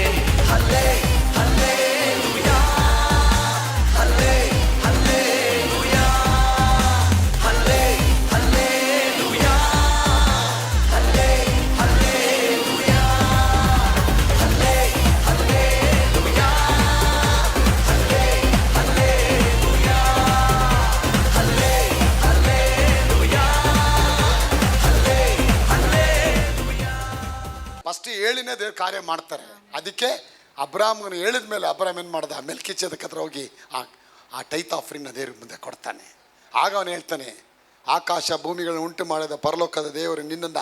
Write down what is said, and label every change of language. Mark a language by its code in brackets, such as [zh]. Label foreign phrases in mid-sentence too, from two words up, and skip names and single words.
[te] హల్లే హల్లెలూయా, హల్లే హల్లెలూయా, హల్లే హల్లెలూయా, హల్లే హల్లెలూయా, హల్లే హల్లెలూయా, హల్లే హల్లెలూయా, హల్లే హల్లెలూయా, హల్లే ಹಲ್ಲೆಲೂಯಾ. [kn] ಫಸ್ಟ್ ಹೇಳಿನೇ ದೇವ್ರು ಕಾರ್ಯ ಮಾಡ್ತಾರೆ. ಅದಕ್ಕೆ ಅಬ್ರಾಹ್ಮನ ಹೇಳಿದ ಮೇಲೆ ಅಬ್ರಾಹ್ಮ ಏನು ಮಾಡ್ದ, ಮೆಲ್ಕಿಚೆದಕ್ ಹತ್ರ ಹೋಗಿ ಆ [en] tithe offering [kn] ದೇವ್ರ ಮುಂದೆ ಕೊಡ್ತಾನೆ. ಆಗ ಅವನು ಹೇಳ್ತಾನೆ, ಆಕಾಶ ಭೂಮಿಗಳನ್ನು ಉಂಟು ಮಾಡಿದ ಪರಲೋಕದ ದೇವರು ನಿನ್ನನ್ನು